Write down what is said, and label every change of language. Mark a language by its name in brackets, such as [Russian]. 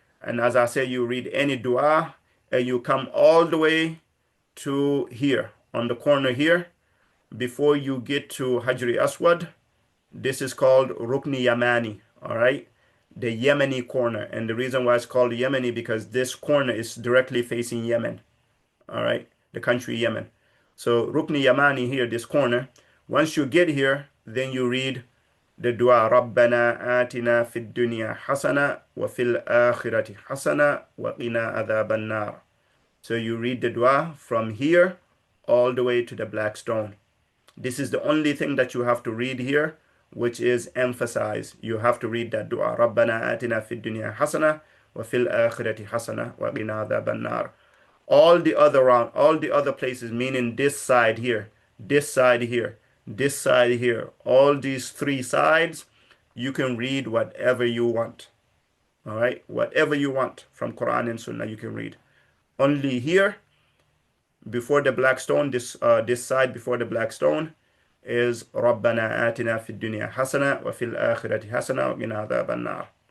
[English] And as I said, you read any dua and you come all the way to here on the corner here before you get to Hajri Aswad. This is called Rukni Yamani. All right. The Yemeni corner. And the reason why it's called Yemeni because this corner is directly facing Yemen. All right. The country Yemen. So Rukni Yamani here, this corner. Once you get here, then you read the dua [Arabic] ربنا آتنا في الدنيا حسنة وفي الآخرة حسنة وقنا عذاب النار. [English] So you read the dua from here all the way to the black stone. This is the only thing that you have to read here, which is emphasized. You have to read that dua [Arabic] ربنا آتنا في الدنيا حسنة وفي الآخرة حسنة وقنا عذاب النار. [English] All the other places, meaning this side here, this side here, this side here, all these three sides, you can read whatever you want. All right, whatever you want from Quran and Sunnah, you can read. Only here, before the black stone, this side before the black stone, is [Arabic] ربنا آتنا في الدنيا حسنة وفي الآخرة حسنة وقنا عذاب النار.